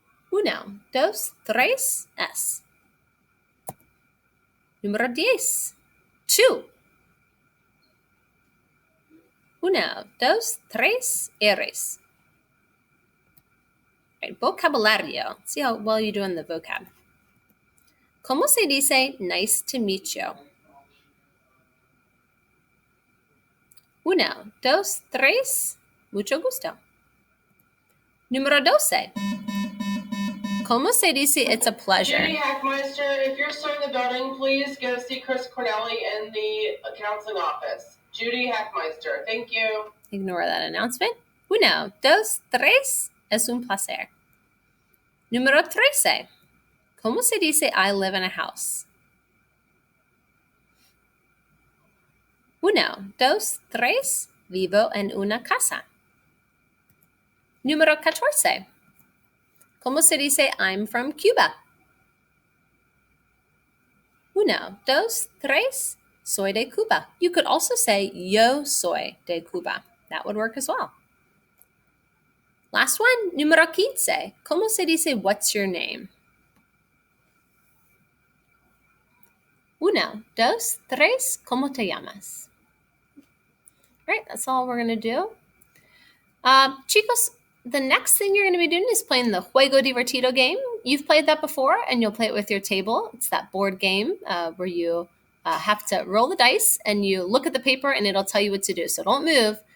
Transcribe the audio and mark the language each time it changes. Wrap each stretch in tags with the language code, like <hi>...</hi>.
<es>Uno, dos, tres, es. Número 10, 2. Uno, dos, tres, eres.</es> <en>Right, vocabulario. See how well you do in the vocab.</en> <es>¿Cómo se dice</es> <en>nice to meet you?</en> <es>Uno, dos, tres, mucho gusto. Número 12. ¿Cómo se dice</es> <en>it's a pleasure? Judy Hackmeister, if you're still in the building, please go see Chris Cornelli in the counseling office. Judy Hackmeister, thank you. Ignore that announcement.</en> <es>Uno, dos, tres, es un placer. Número 13. ¿Cómo se dice</es> <en>I live in a house?</en> <es>Uno, dos, tres, vivo en una casa. Número 14. ¿Cómo se dice</es> <en>I'm from Cuba?</en> <es>Uno, dos, tres, soy de Cuba.</es> <en>You could also say</en> <es>yo soy de Cuba.</es> <en>That would work as well. Last one, número 15.</en> <es>¿Cómo se dice</es> <en>what's your name?</en> <es>Uno, dos, tres, ¿cómo te llamas?</es> <en>All right, that's all we're going to do. Chicos, the next thing you're going to be doing is playing the Juego Divertido game. You've played that before, and you'll play it with your table. It's that board game where you have to roll the dice, and you look at the paper, and it'll tell you what to do. So don't move.</en>